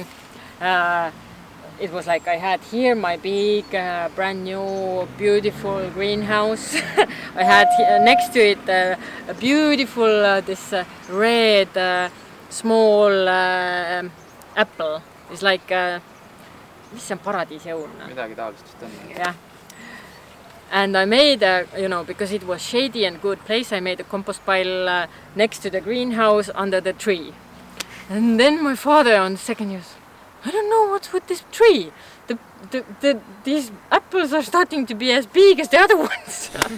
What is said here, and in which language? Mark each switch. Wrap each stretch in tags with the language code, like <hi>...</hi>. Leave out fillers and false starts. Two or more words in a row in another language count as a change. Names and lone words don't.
<en>It was like I had here my big, brand new, beautiful greenhouse. I had next to it a beautiful, this red, small apple. It's like,</en> <et>mis see on paradiisiõun? Midagi taolist vist on.</et> <en>Yeah. And I made, because it was shady and good place, I made a compost pile next to the greenhouse under the tree. And then my father on the second year, I don't know what's with this tree. These apples are starting to be as big as the other ones.</en>